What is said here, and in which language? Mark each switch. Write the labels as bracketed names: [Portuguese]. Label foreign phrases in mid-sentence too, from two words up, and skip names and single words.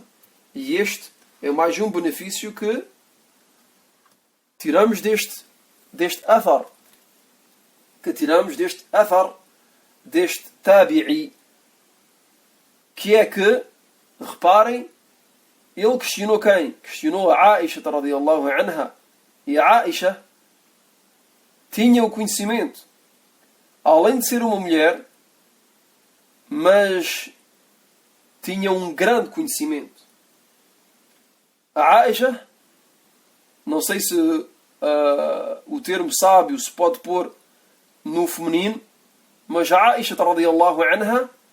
[Portuguese] E este é mais um benefício que tiramos deste athar. Que tiramos deste athar, deste tabi'i. Que é que, reparem, ele questionou quem? Questionou a Aisha [Arabic] رضي الله عنها. [Portuguese] E a Aisha tinha o conhecimento. Além de ser uma mulher, mas tinha um grande conhecimento. A Aisha, não sei se o termo sábio se pode pôr no feminino, mas a Aisha [Arabic] رضي الله عنها